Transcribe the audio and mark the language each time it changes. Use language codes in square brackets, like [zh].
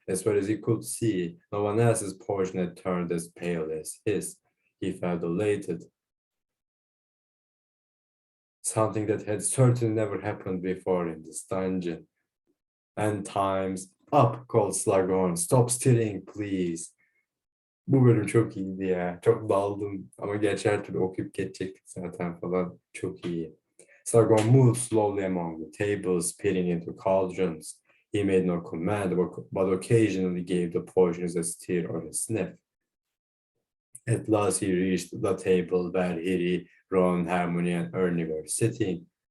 [en] As far as he could see, no one else's portion had turned as pale as his. He felt elated. Something that had certainly never happened before in this dungeon. And time's up, called Slughorn. Stop stirring, please. [tr] Bu bölüm çok iyiydi ya. Çok daldım ama gerçi her türlü okuyup geçecektik zaten falan. Çok iyi. [en] Slughorn moved slowly among the tables, peering into cauldrons. He made no command, but occasionally gave the portions a stir or a sniff. At last he reached the table where Harry, Ron, Hermione, and Ernie were sitting.